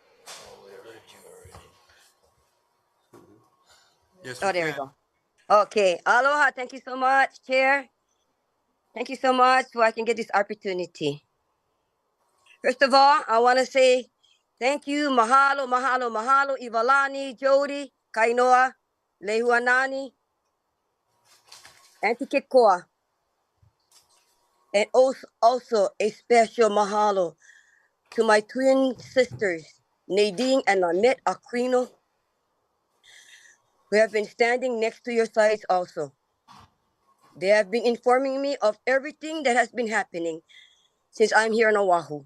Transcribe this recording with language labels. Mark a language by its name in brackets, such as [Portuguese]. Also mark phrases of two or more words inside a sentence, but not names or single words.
[English] Yes, oh, there we go. Okay. Aloha. Thank you so much, Chair. Thank you so much for I can get this opportunity. First of all, I want to say thank you, [Hawaiian] mahalo, mahalo, mahalo, [English] Ivalani, Jody, Kainoa, Lehuanani, Auntie Kikoa. And also a special mahalo to my twin sisters, Nadine and Lamet Aquino, who have been standing next to your sides also. They have been informing me of everything that has been happening since I'm here in Oahu.